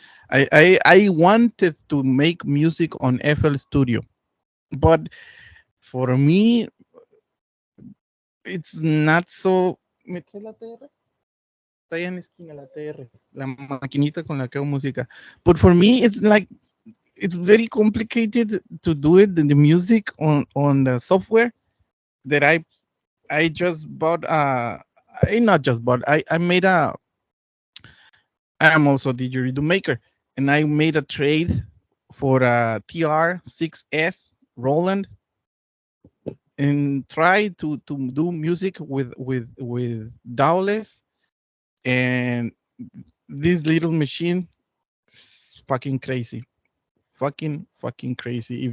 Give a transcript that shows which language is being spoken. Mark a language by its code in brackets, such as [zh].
[en] I wanted to make music on FL Studio, but for me it's not so. [es] ¿Me trae la TR? Está allá en la esquina la TR, la maquinita con la que hago música. [en] But for me, it's like it's very complicated to do it the music on the software that I just bought. I not just bought. I made a. I am also the didgeridoo maker, and I made a trade for a TR6S Roland and try to do music with dowless and this little machine is fucking crazy, fucking crazy.